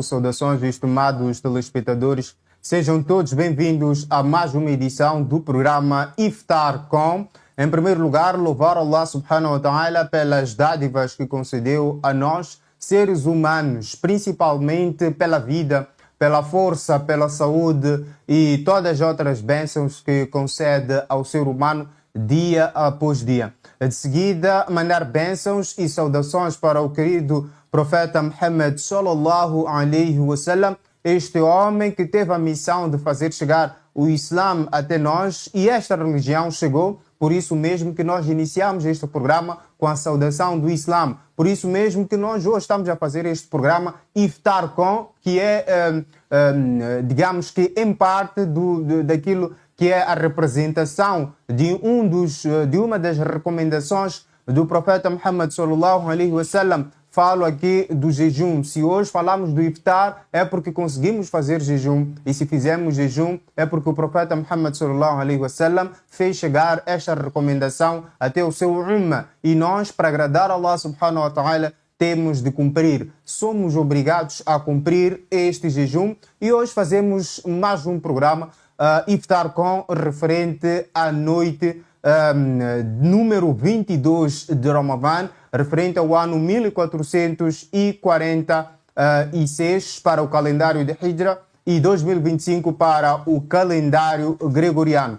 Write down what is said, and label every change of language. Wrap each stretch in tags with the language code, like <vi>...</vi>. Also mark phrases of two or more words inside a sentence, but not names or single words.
<pt>Saudações, estimados telespectadores. Sejam todos bem-vindos a mais uma edição do programa Iftar Com. Em primeiro lugar, louvar Allah</pt> <ar>سبحانه وتعالى</ar> <pt>pelas dádivas que concedeu a nós, seres humanos, principalmente pela vida, pela força, pela saúde e todas as outras bênçãos que concede ao ser humano dia após dia. De seguida, mandar bênçãos e saudações para o querido profeta Muhammad</pt> <ar>صلى الله عليه وسلم,</ar> <pt>este homem que teve a missão de fazer chegar o Islã até nós, e esta religião chegou. Por isso mesmo que nós iniciamos este programa com a saudação do Islã. Por isso mesmo que nós hoje estamos a fazer este programa Iftar Com, que é, digamos que em parte daquilo que é a representação de uma das recomendações do profeta Muhammad</pt> <ar>صلى الله عليه وسلم.</ar> <pt>Falo aqui do jejum. Se hoje falamos do iftar, é porque conseguimos fazer jejum. E se fizemos jejum, é porque o profeta Muhammad</pt> <ar>صلى الله عليه وسلم</ar> <pt>fez chegar esta recomendação até o seu ummah. E nós, para agradar a Allah</pt> <ar>سبحانه وتعالى,</ar> <pt>temos de cumprir. Somos obrigados a cumprir este jejum. E hoje fazemos mais um programa Iftar Com, referente à noite número 22 de Ramadã, referente ao ano 1446 para o calendário de Hijra e 2025 para o calendário gregoriano.</pt>